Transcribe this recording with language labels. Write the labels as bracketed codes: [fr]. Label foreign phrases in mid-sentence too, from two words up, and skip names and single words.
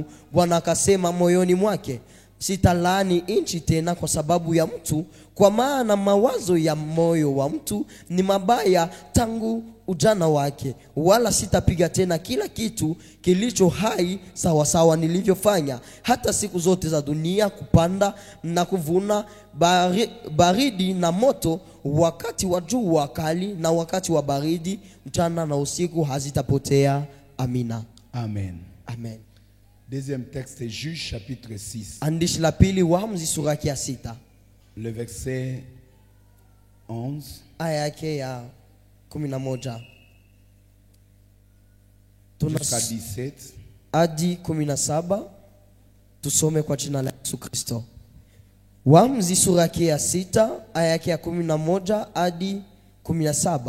[sw] Bwana akasema moyoni mwake, sitalaani nchi tena kwa sababu ya mtu, kwa maana mawazo ya moyo wa mtu ni mabaya tangu ujana wake, wala sitapiga tena kila kitu kilicho hai sawasawa nilivyofanya hata siku zote za dunia, kupanda na kuvuna, baridi na moto, wakati wa jua kali na wakati wa baridi, mchana na usiku, hazitapotea. Amina. Amen. Amen. [fr] Deuxième texte est Juge chapitre 6. [sw] Andishi la pili, Waamuzi sura ya 6. [fr] Le verset 11 [sw] aya yake ya 11 [fr] jusqu'à 17. [sw] hadi 17. Tusome kwa jina la Yesu Kristo. Waamuzi sura ya 6 aya yake ya 11 hadi 17.